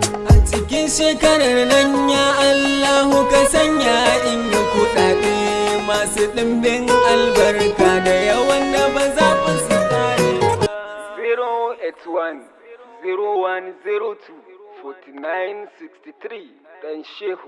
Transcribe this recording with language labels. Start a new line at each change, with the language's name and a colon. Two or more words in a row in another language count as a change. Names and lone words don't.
Hausa: A cikin shekarar nan
Arabic: يا الله
Hausa: ka sanya in yi kuɗaɗe masu ɗimbin albarka da yawan da ba za fa su ƙare ba. Zero eight one, zero one zero two, forty nine sixty three. Ɗan Shehu.